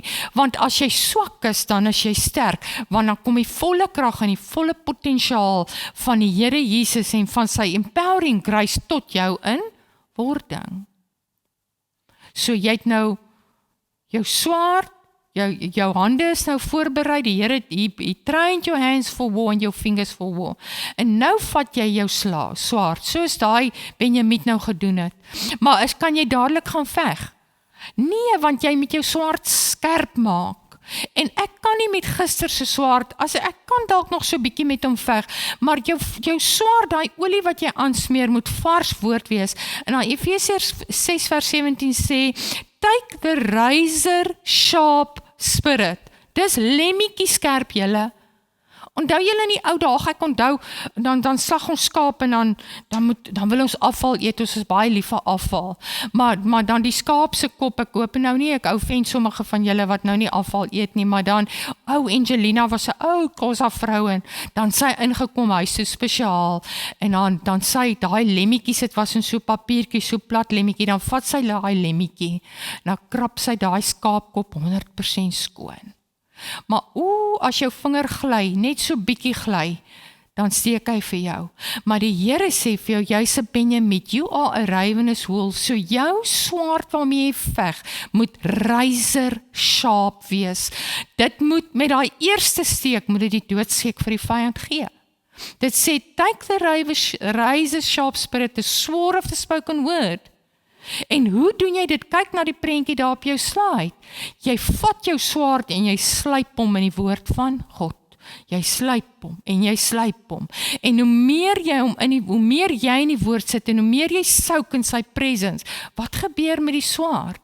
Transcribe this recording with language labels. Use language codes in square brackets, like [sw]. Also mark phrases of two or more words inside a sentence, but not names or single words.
[af] Want as jy swak is, dan is jy sterk, want dan kom die volle krag en die volle potensiaal van die Here Jesus en van sy [en] empowering grace [af] tot jou in wording. So jy het nou jou swaard, jou hande is nou voorberei, die Here, [en] he trained your hands for war and your fingers for war. [af] En nou vat jy jou swaard, soos daai Benjamiet nou gedoen het. Maar kan jy dadelik gaan veg? Nee, want jy moet jou swaard skerp maak. En ek kan nie met gister se swaard, ek kan dalk nog so bietjie met hom veg, maar jou swaard, daai olie wat jy aansmeer, moet vars woord wees. En dan Efesiërs 6 vers 17 sê, [en] take the razor sharp spirit. [af] Dis lemmetjie skerp julle. Onthou julle in die ou dae, ek onthou, dan slag ons skaap en dan wil ons afval eet, ons is baie lief vir afval. Maar dan die skaap se kop, ek hoop nou nie, ek offend sommige van julle wat nou nie afval eet nie, maar dan, Angelina was 'n ou Kosa vrou en dan sy ingekom, hy is so spesiaal, en dan sy, daai lemmetjies, dit was in so papiertjie, so plat lemmetjie, dan vat sy daai lemmetjie, dan krap sy daai skaapkop 100% skoon. Maar as jou vinger gly, net so bietjie gly, dan steek hy vir jou. Maar die Here sê vir jou, jy's 'n Benjamiet, [en] you are a ravenous wolf, [af] so jou swaard waarmee jy veg, moet [en] razor sharp [af] wees. Dit moet, met daai eerste steek, moet dit die doodsteek vir die vyand gee. Dit sê, [en] take the razor sharp spirit, the sword of the spoken word. [af] En hoe doen jy dit? Kyk na die prentjie daar op jou slide. Jy vat jou swaard en jy slyp hom in die woord van God. Jy slyp hom en jy slyp hom. En hoe meer jy in die woord sit en hoe meer jy souk in sy presence, wat gebeur met die swaard?